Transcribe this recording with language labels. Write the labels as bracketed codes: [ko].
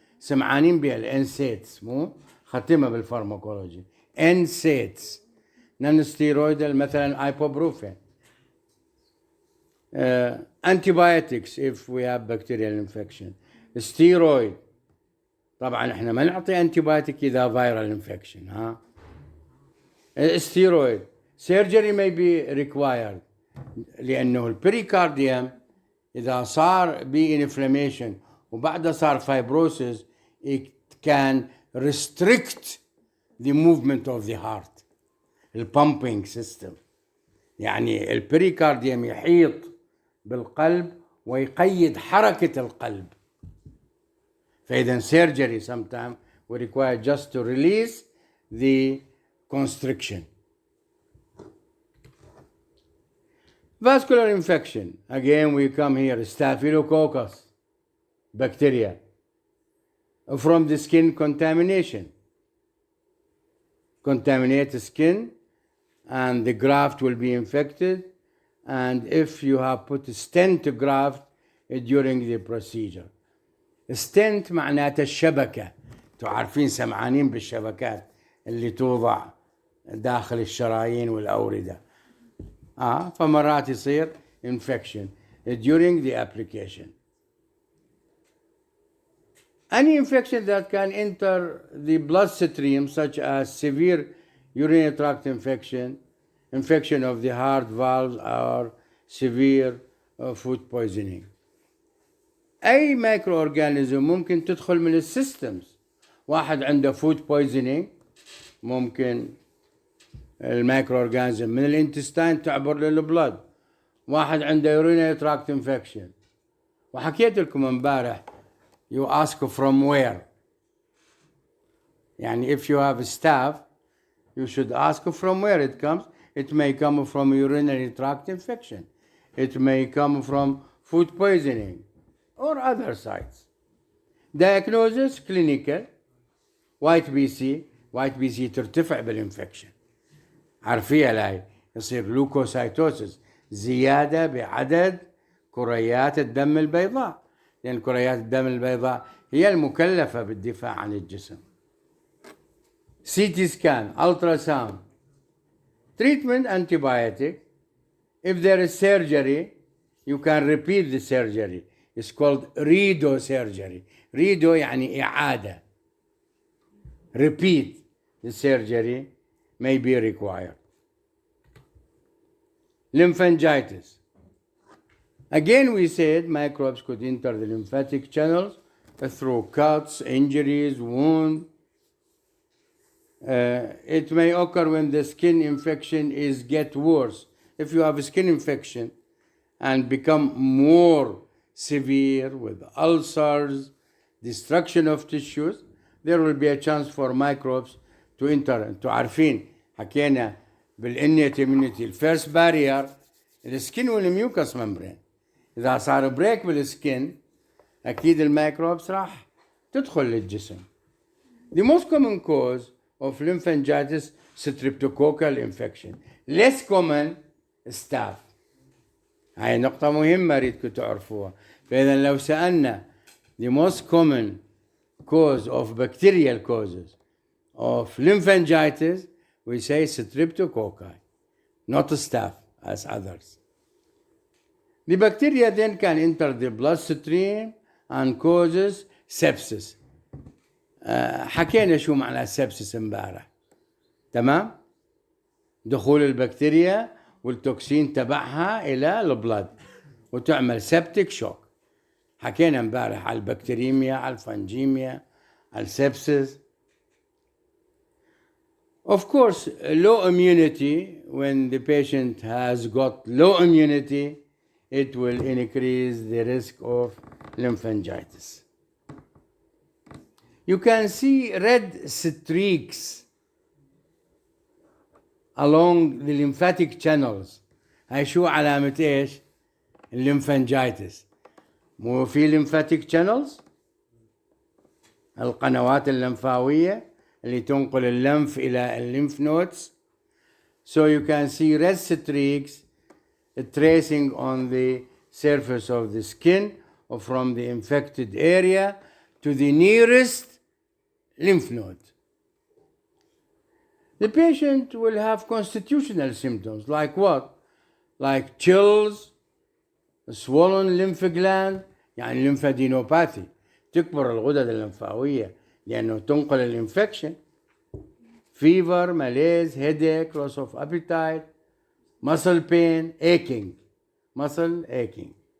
[ar] سمعانين بها الانسيتس مو ختمها بالفارماكولوجي. [en] NSAIDs. non-steroidal [ar] مثلا [en] ibuprofen. Antibiotics if we have bacterial infection. steroid. [ar] طبعا احنا ما نعطي antibiotic اذا [en] viral infection. [ar] steroid [en] surgery may be required [ar] لأنه البريكارديوم إذا صار به [en] inflammation [ar] وبعدها صار [en] fibrosis, it can restrict the movement of the heart, the pumping system. [ar] يعني البريكارديوم يحيط بالقلب ويقيد حركة القلب. فإذا [en] surgery sometimes we require just to release the constriction. Vascular infection. Again, we come here, Staphylococcus bacteria from the skin contamination. Contaminate the skin and the graft will be infected. And if you have put a stent graft during the procedure. [ar] stent معناته الشبكة. تعرفين سمعانين بالشبكات اللي توضع داخل الشرايين والأوردة. فمرات يصير [en] infection during the application. Any infection that can enter the bloodstream, such as severe urinary tract infection, infection of the heart valves, or severe food poisoning. [ar] أي microorganism ممكن تدخل من السيستمز. واحد عنده food poisoning ممكن المايكرو من الانتستين تعبر للبلد. واحد عنده [en] urinary tract infection. [ar] وحكيت لكم امبارح [en] you ask from where. [ar] يعني [en] if you have a staph you should ask from where it comes. It may come from urinary tract infection. It may come from food poisoning or other sites. Diagnosis clinical white BC [ar] ترتفع بالانفكشن. عارفيها لاي يصير لوكوسايتوسيس زيادة بعدد كريات الدم البيضاء لأن كريات الدم البيضاء هي المكلفة بالدفاع عن الجسم. [en] CT scan, ultrasound, treatment antibiotic. If there is surgery, you can repeat the surgery. It's called redo surgery. [ar] redo يعني إعادة. [en] Repeat the surgery may be required. Lymphangitis. Again, we said microbes could enter the lymphatic channels through cuts, injuries, wounds. It may occur when the skin infection gets worse. If you have a skin infection and become more severe with ulcers, destruction of tissues, there will be a chance for microbes to enter. [ar] انتوا عارفين حكينا بالinnate immunity الفيرست بارير السكين والميوكس ممبرين. إذا صار بريك بالسكين أكيد الميكروبس راح تدخل للجسم. [en] The most common cause of lymphangitis streptococcal infection. Less common staph. [ar] هاي نقطة مهمة أريدكم تعرفوها. فإذا لو سألنا [en] the most common cause of bacterial causes of lymphangitis, we say streptococci, not staph as others. The bacteria then can enter the bloodstream and causes sepsis. [ar] حكينا شو معنى sepsis امبارح. تمام؟ دخول البكتيريا والتوكسين تبعها إلى البلد وتعمل septic shock. حكينا امبارح على البكتيريميا، على الفنجيميا، على السبسس. [en] Of course, low immunity, when the patient has got low immunity, it will increase the risk of lymphangitis. You can see red streaks along the lymphatic channels. [ar] هاي شو علامة ايش؟ الليمفانجايتس. مو في lymphatic channels القنوات اللمفاوية اللي تنقل اللمف إلى الليمف nodes. [en] So you can see red streaks tracing on the surface of the skin or from the infected area to the nearest lymph node. The patient will have constitutional symptoms like what? Like chills, swollen lymph gland, [ar] يعني [en] lymphadenopathy. [ar] تكبر الغدد اللمفاوية لأنه تنقل الانفكشن. [en] fever, malaise, headache, loss of appetite, muscle pain, aching, muscle aching.